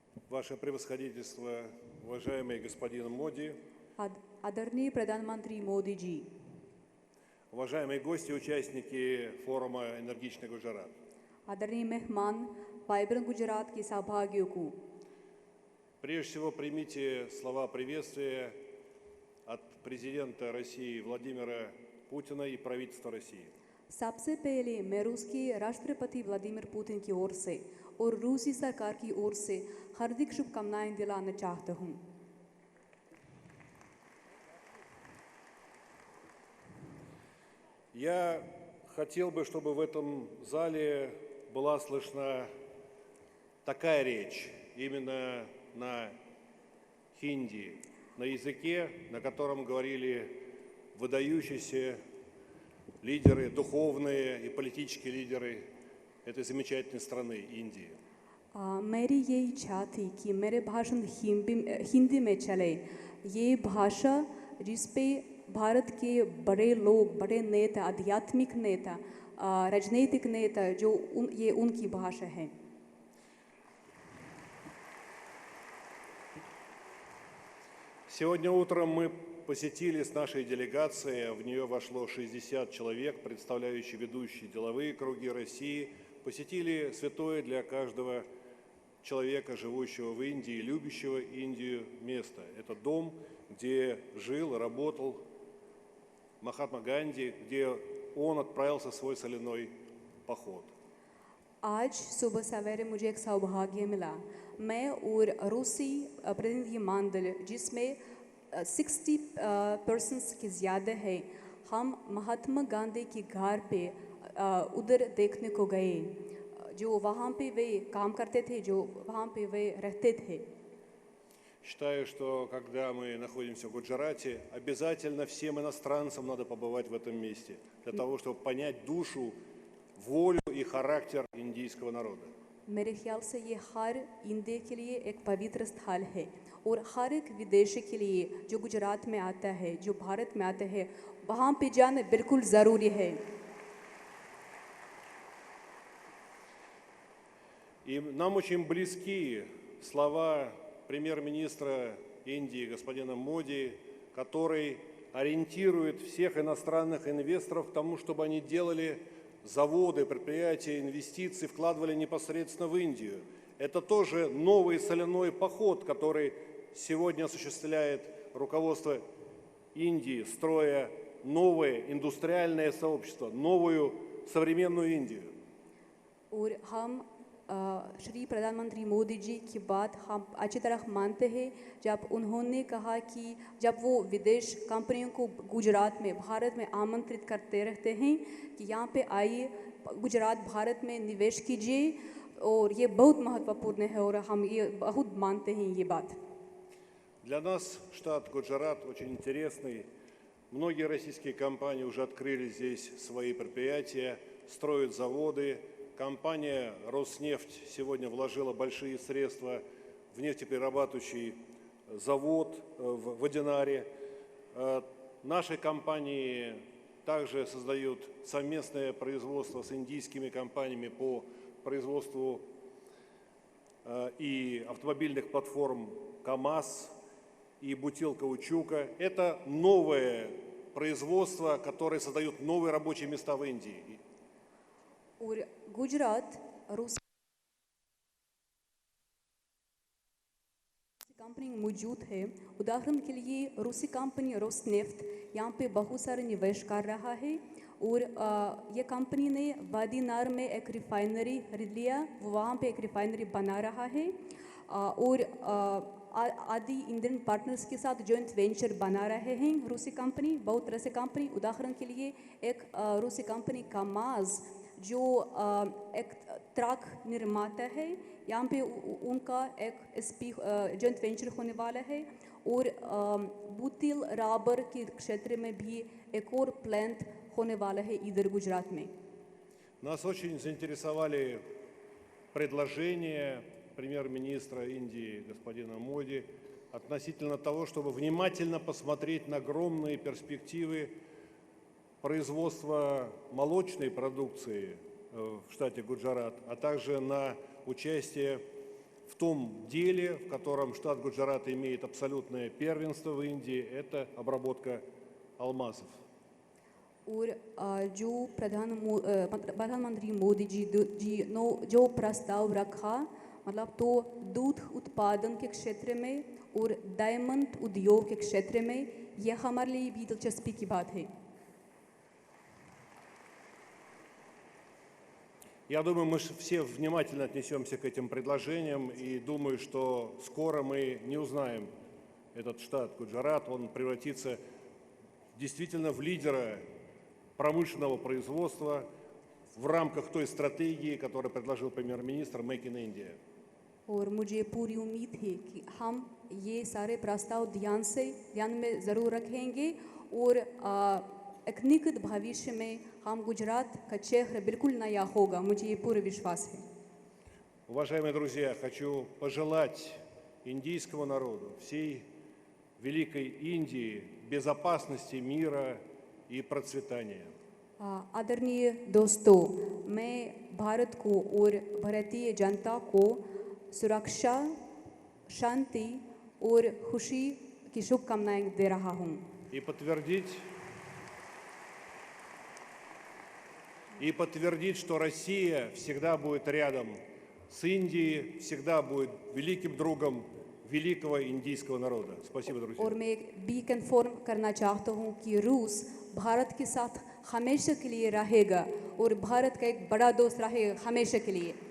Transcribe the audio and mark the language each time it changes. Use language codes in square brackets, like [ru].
[ru] Ваше превосходительство, уважаемый господин Моди, [hi] आदरणीय प्रधानमंत्री मोदी जी, [ru] уважаемые гости, участники форума «Энергичный Гуджарат». [hi] आदरणीय मेहमान, वाइब्रेंट गुजरात के सहभागियों को [ru] Прежде всего, примите слова приветствия от президента России Владимира Путина и правительства России. [hi] सबसे पहले मैं रूस के राष्ट्रपति व्लादिमीर पुतिन की ओर से और रूसी सरकार की ओर से हार्दिक शुभकामनाएं दिलाना चाहता हूं. [ru] Я хотел бы, чтобы в этом зале была слышна такая речь, именно на хинди, на языке, на котором говорили выдающиеся лидеры, духовные и политические лидеры этой замечательной страны, Индии. [hi] मेरी ये इच्छा थी कि मेरे भाषण हिंदी में चले। ये भाषा जिस पे भारत के बड़े लोग, बड़े नेता, आध्यात्मिक नेता, राजनीतिक नेता, ये उनकी भाषा है। [ru] Сегодня утром мы посетили с нашей делегацией, в нее вошло 60 человек, представляющие ведущие деловые круги России, посетили святое для каждого человека, живущего в Индии, любящего Индию, место. Это дом, где жил и работал Махатма Ганди, где он отправился в свой соляной поход. [hi] आज सुबह सवेरे मुझे एक सौभाग्य मिला। मैं और रूसी प्रतिनिधि मंडल जिसमें 60% की ज़्यादा है, हम महात्मा गांधी के घर पे उधर देखने को गए, जो वहाँ पे वे काम करते थे, जो वहाँ पे वे रहते थे। [ru] Считаю, что когда мы находимся в Гуджарате, обязательно всем иностранцам надо побывать в этом месте, для того, чтобы понять душу, волю и характер индийского народа. [hi] मेरे ख्याल से ये हर इंडिया के लिए एक पवित्र स्थल है और हर एक विदेशी के लिए जो गुजरात में आता है, जो भारत में आता है, वहाँ पे जाना बिल्कुल ज़रूरी है। [ru] И нам очень близки слова премьер-министра Индии господина Моди, который ориентирует всех иностранных инвесторов к тому, чтобы они делали заводы, предприятия, инвестиции, вкладывали непосредственно в Индию. Это тоже новый соляной поход, который сегодня осуществляет руководство Индии, строя новое индустриальное сообщество, новую современную Индию. [hi] और हम श्री प्रधानमंत्री मोदी जी की बात हम अच्छी तरह मानते हैं, जब उन्होंने कहा कि जब वो विदेश कंपनियों को गुजरात में, भारत में आमंत्रित करते रहते हैं कि यहाँ पे आइए, गुजरात भारत में निवेश कीजिए, और ये बहुत महत्वपूर्ण है और हम ये बहुत मानते हैं ये बात। [ru] Для нас штат Гуджарат очень интересный. Многие российские компании уже открыли здесь свои предприятия, строят заводы. Компания «Роснефть» сегодня вложила большие средства в нефтеперерабатывающий завод в Динаре. Наши компании также создают совместное производство с индийскими компаниями по производству и автомобильных платформ КАМАЗ и бутилкаучука. Это новое производство, которое создает новые рабочие места в Индии. [hi] और गुजरात रूस कंपनी मौजूद है। उदाहरण के लिए रूसी कंपनी रोसनेफ्ट यहाँ पे बहुत सारे निवेश कर रहा है, और ये कंपनी ने वादीनार में एक रिफाइनरी खरीद लिया, वो वहाँ पे एक रिफाइनरी बना रहा है, और आदि इंडियन पार्टनर्स के साथ जॉइंट वेंचर बना रहे हैं रूसी कंपनी, बहुत तरह से कंपनी। उदाहरण के लिए एक रूसी कंपनी कामाज जो एक ट्रक निर्माता है, यहाँ पे उनका एक जॉइंट वेंचर होने वाला है, और बुतिल रबर के क्षेत्र में भी एक और प्लांट होने वाला है इधर गुजरात में। [ru] Нас очень заинтересовали предложения премьер-министра Индии господина Моди относительно того, чтобы внимательно посмотреть на огромные перспективы производства молочной продукции в штате Гуджарат, а также на участие в том деле, в котором штат Гуджарат имеет абсолютное первенство в Индии, это обработка алмазов. [hi] और जो प्रधानमंत्री मोदी जी ने जो प्रस्ताव रखा, मतलब तो दूध उत्पादन के क्षेत्र में और डायमंड उद्योग के क्षेत्र में, यह हमारे लिए भी दिलचस्पी की बात है। [ru] Я думаю, мы все внимательно отнесемся к этим предложениям, и думаю, что скоро мы не узнаем этот штат Гуджарат, он превратится действительно в лидера промышленного производства в рамках той стратегии, которую предложил премьер-министр «Make in India». [hi] और मुझे पूरी उम्मीद है कि हम ये सारे प्रस्ताव ध्यान में ज़रूर रखेंगे और एक निकट भविष्य में हम गुजरात का चेहरा बिल्कुल नया होगा, मुझे ये पूरा विश्वास है। [ru] Уважаемые друзья, хочу пожелать индийскому народу, всей великой Индии безопасности, мира и процветания. [hi] आदरणीय दोस्तों, मैं भारत को और भारतीय जनता को सुरक्षा, शांति और खुशी की शुभकामनाएं दे रहा हूं। [ru] И подтвердить, что Россия всегда будет рядом с Индией, всегда будет великим другом великого индийского народа. Спасибо, друзья. [hi] और मैं भी कंफर्म करना चाहता हूं कि रूस भारत के साथ हमेशा के लिए रहेगा और भारत का एक बड़ा दोस्त रहेगा हमेशा के लिए।